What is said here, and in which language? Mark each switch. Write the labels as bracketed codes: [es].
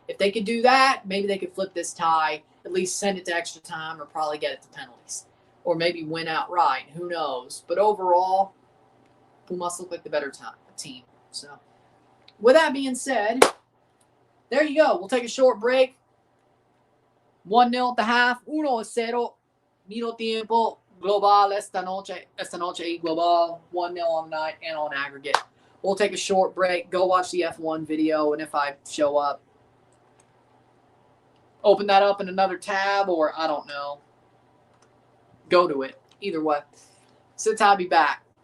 [en] If they could do that, maybe they could flip this tie, at least send it to extra time or probably get it to penalties. Or maybe win outright. Who knows? But overall, Pumas look like the better team. So, with that being said, there you go. We'll take a short break. 1-0 at the half. 1-0. [es] Medio tiempo. Global esta noche y global. [en] 1-0 on the night and on aggregate. We'll take a short break. Go watch the F1 video, and if I show up, open that up in another tab, or I don't know. Go to it. Either way. Sit tight, I'll be back.